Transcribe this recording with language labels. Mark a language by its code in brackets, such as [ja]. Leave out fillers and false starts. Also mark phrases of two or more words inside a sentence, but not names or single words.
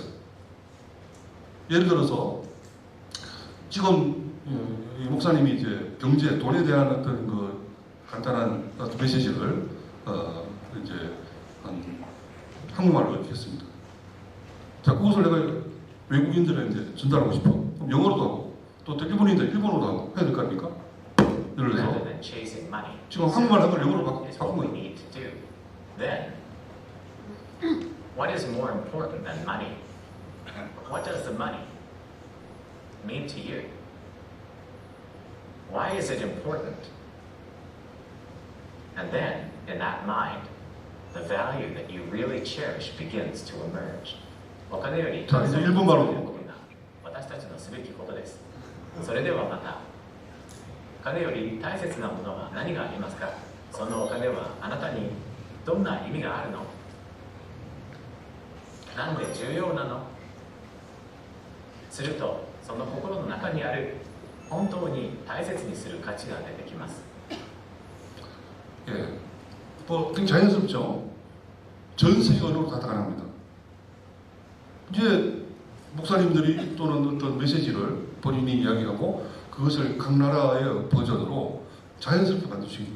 [ko] 예를 들어서 지금 이 목사님이 이제 경제, 돈에 대한 어떤 그 간단한 어떤 메시지를 이제 한국말로 이렇게 했습니다. 자, 그것을 내가 외국인들한테 전달하고 싶어. 그럼 영어로도 하고, 또 일본인들 일본어로 하고 해야 될 거 아닙니까? 예를 들어서 지금 한국말 한 걸 영어로 바꾼 거예요. [en] What is more important than money? What does the money mean to you? Why is it important? And then, in that mind, the value that you really cherish begins to emerge. [ja] お金より [ko] 자, 이제 일본말로. [ja] 私たちのすべきことです。それではまた、お金より大切なものは何がありますか？そのお金はあなたにどんな意味があるの？なんで重要なの？すると、その心の中にある本当に大切にする価値が出てきます。 [ko] 예, 뭐 굉장히 자연스럽죠. 전 세계어로 다 가능합니다. 이제 목사님들이 또는 어떤 메시지를 본인이 이야기하고 그것을 각 나라의 버전으로 자연스럽게 만들 수 있는.